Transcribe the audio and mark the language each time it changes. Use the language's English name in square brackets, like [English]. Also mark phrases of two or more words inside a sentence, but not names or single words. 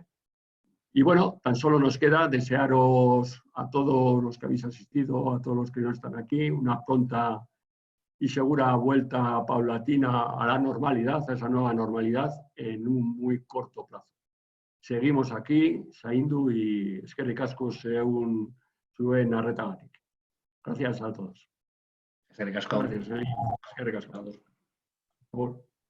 [Spanish] Y bueno, tan solo nos queda desearos a todos los que habéis asistido, a todos los que no están aquí, una pronta y segura vuelta paulatina a la normalidad, a esa nueva normalidad, en un muy corto plazo. Seguimos aquí, [Basque] zaindu y eskerrik asko zuen arretagatik. [Spanish] Gracias a todos. [Basque] Eskerrik asko. Gracias, eskerrik asko.